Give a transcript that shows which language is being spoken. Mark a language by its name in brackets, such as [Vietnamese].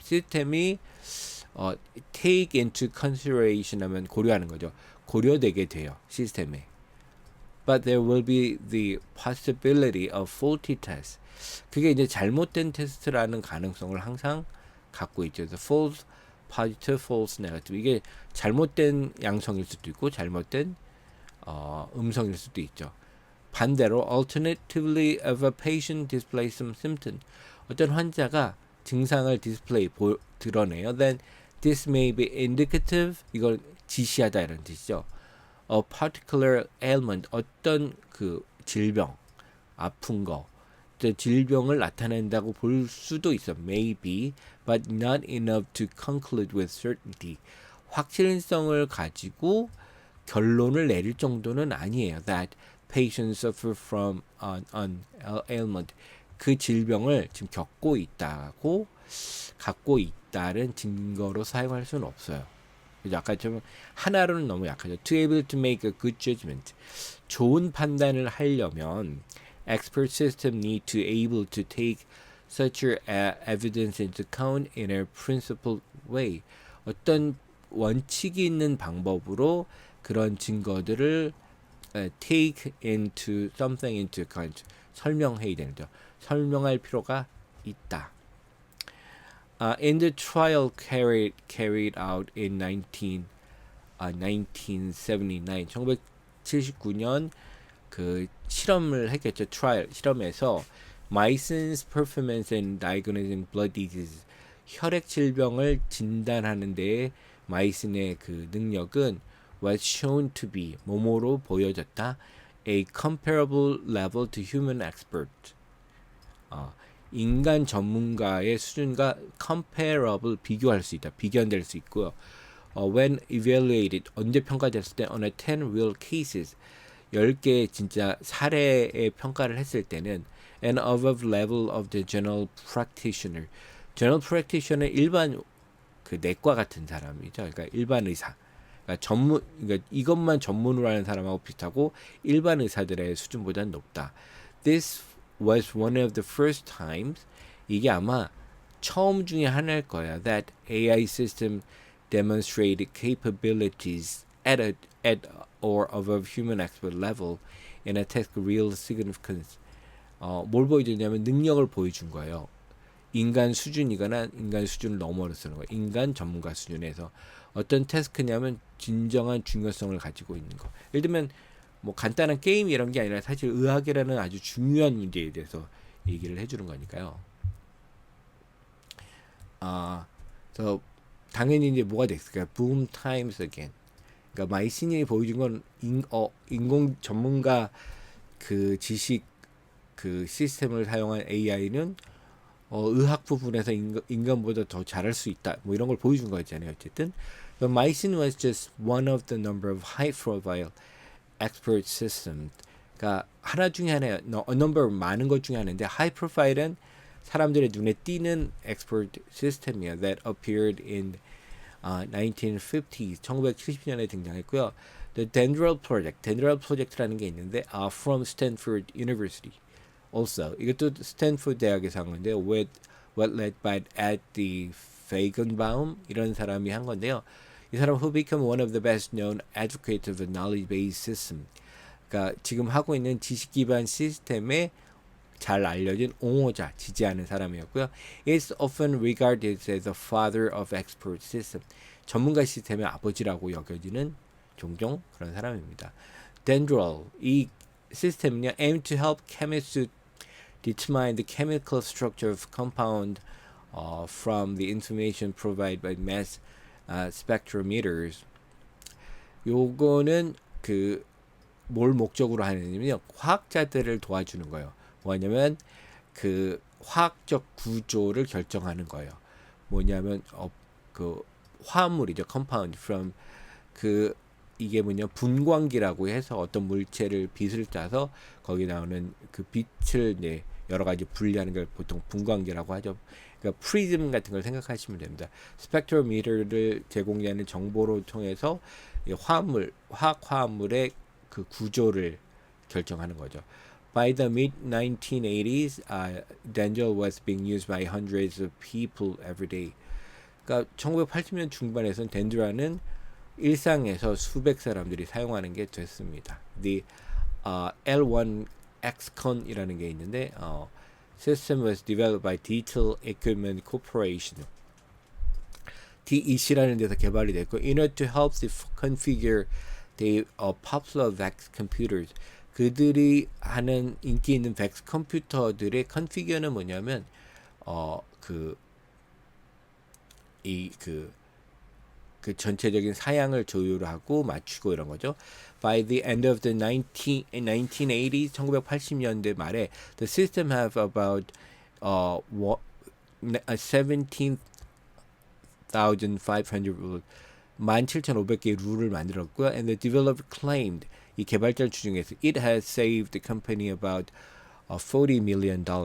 [Korean] 시스템이 [English] take into consideration [Korean] 하면 고려하는 거죠. 고려되게 돼요. 시스템에. [English] But there will be the possibility of faulty tests. [Korean] 그게 이제 잘못된 테스트라는 가능성을 항상 갖고 있죠. [English] The false positive, false negative. [Korean] 이게 잘못된 양성일 수도 있고 잘못된 음성일 수도 있죠. 반대로 [English] alternatively if a patient displays some symptom, [Korean] 어떤 환자가 증상을 드러내요. [English] Then this may be indicative. [Korean] 이걸 지시하다 이런 뜻이죠. [English] A particular ailment, [Korean] 어떤 그 질병, 아픈 거, 질병을 나타낸다고 볼 수도 있어. [English] Maybe, but not enough to conclude with certainty. [Korean] 확실성을 가지고 결론을 내릴 정도는 아니에요. [English] That patients suffer from an ailment. [Korean] 그 질병을 지금 갖고 있다는 증거로 사용할 수는 없어요. 아까 좀 하나로는 너무 약하죠. [English] To able to make a good judgment. [Korean] 좋은 판단을 하려면 [English] expert system need to able to take such evidence into account in a principled way. [Korean] 어떤 원칙이 있는 방법으로 그런 증거들을 [English] take into something into account. [Korean] 설명해야 되는 거죠. 설명할 필요가 있다. [English] In the trial carried out in 1979, [Korean] 1979년 그 실험을 했겠죠. 트라이얼 실험에서 [English] Mason's performance in diagnosing blood disease, [Korean] 혈액 질병을 진단하는 데에 마이슨의 그 능력은 [English] was shown to be [Korean] 뭐뭐로 보여졌다. [English] A comparable level to human expert. [Korean] 인간 전문가의 수준과 [English] comparable [Korean] 비교할 수 있다. 비견될 수 있고요. [English] When evaluated [Korean] 언제 평가됐을 때 [English] on a 10 real cases [Korean] 10개의 진짜 사례의 평가를 했을 때는 [English] and above level of the general practitioner. general practitioner [Korean] 일반 그 내과 같은 사람이죠. 그러니까 일반 의사. 그러니까 이것만 전문으로 하는 사람하고 비슷하고 일반 의사들의 수준보다는 높다. [English] This was one of the first times, [Korean] 이게 아마 처음 중에 하나일 거야, [English] that AI system demonstrated capabilities at or above human expert level in a task real significance. [Korean] 뭘 보여주냐면 능력을 보여준 거예요. 인간 수준이거나 인간 수준을 넘어서는 거예요. 인간 전문가 수준에서 어떤 태스크냐면 진정한 중요성을 가지고 있는 거. 예를 들면 뭐 간단한 게임 이런 게 아니라 사실 의학이라는 아주 중요한 문제에 대해서 얘기를 해주는 거니까요. 그래서 당연히 이제 뭐가 됐을까요? [English] Boom times again. [Korean] 그러니까 마이신이 보여준 건 인공 전문가 그 지식 그 시스템을 사용한 AI는 의학 부분에서 인간보다 더 잘할 수 있다. 뭐 이런 걸 보여준 거였잖아요. 어쨌든, [English] but Mycin was just one of the number of high-profile expert systems. [Korean] 그러니까 하나 중에 하나예요. [English] A number [Korean] 많은 것 중에 하나인데, high-profile은 사람들의 눈에 띄는 expert system이에요. [English] That appeared in 1950s, [Korean] 1970년에 등장했고요. [English] The Dendral Project [Korean] 라는 게 있는데, [English] from Stanford University. Also, [Korean] 이것도 스탠포드 대학에서 한 건데요. [English] With what led by at the Feigenbaum [Korean] 이런 사람이 한 건데요. 이 사람 [English] who became one of the best known advocates of a knowledge-based system. [Korean] 그러니까 지금 하고 있는 지식 기반 시스템에 잘 알려진 옹호자, 지지하는 사람이었고요. [English] Is often regarded as the father of expert system. [Korean] 전문가 시스템의 아버지라고 여겨지는 종종 그런 사람입니다. [English] Dendral, [Korean] 이 시스템은요, [English] aim to help chemists to determine the chemical structure of compound from the information provided by mass spectrometers. [Korean] 요거는 그 뭘 목적으로 하느냐면요, 과학자들을 도와주는 거예요. 뭐냐면 그 화학적 구조를 결정하는 거예요. 뭐냐면 그 화합물이죠, [English] compound from [Korean] 그 이게 뭐냐 분광기라고 해서 어떤 물체를 빛을 짜서 거기 나오는 그 빛을 이제 여러 가지 분리하는 걸 보통 분광기라고 하죠. 그러니까 프리즘 같은 걸 생각하시면 됩니다. 스펙트로미터를 제공하는 정보를 통해서 화학 화합물의 그 구조를 결정하는 거죠. [English] By the mid 1980s, Denzel was being used by hundreds of people every day. [Korean] 그러니까 1980년 중반에선 덴드라는 일상에서 수백 사람들이 사용하는 게 됐습니다. [English] The L1 XCon [Korean] 이라는 게 있는데 [English] system was developed by Detail Equipment Corporation. [Korean] DEC라는 데서 개발이 됐고, [English] in order to help configure the popular VAX computers. [Korean] 그들이 하는 인기 있는 VAX 컴퓨터들의 컨피규어는 뭐냐면 그 전체적인 사양을 조율하고 맞추고 이런 거죠. [English] By the end of the 1980s, [Korean] 1980년대 말에 [English] the system have about 17,500 rules, [Korean] 17,500개의 룰을 만들었고요. [English] And the developer claimed, [Korean] 이 개발자를 주장해서 [English] it has saved the company about $40 million.